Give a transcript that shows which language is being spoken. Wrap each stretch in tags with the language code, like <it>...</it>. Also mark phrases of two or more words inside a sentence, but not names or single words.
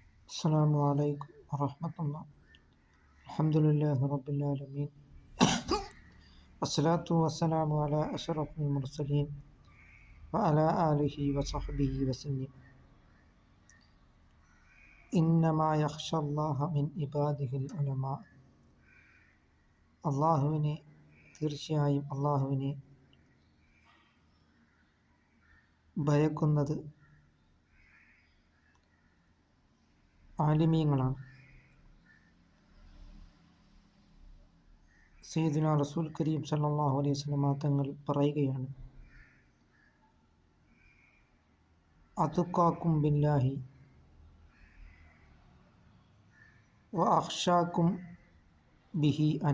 <ar>السلام عليكم ورحمة الله. الحمد لله رب العالمين، والصلاة والسلام على أشرف المرسلين وعلى آله وصحبه وسلم. إنما يخشى الله من عباده العلماء.</ar> <ml>അള്ളാഹുവിനെ തീർച്ചയായും അള്ളാഹുവിനെ ഭയക്കുന്നത് ആലിമീങ്ങളാണ്. സയ്യിദുനാ റസൂൽ കരീം</ml> <ar>صلى الله عليه وسلم</ar> <ml>തങ്ങൾ പറയുകയാണ്,</ml> <ar>أتقاكم بالله وأخشاكم به أنا.</ar>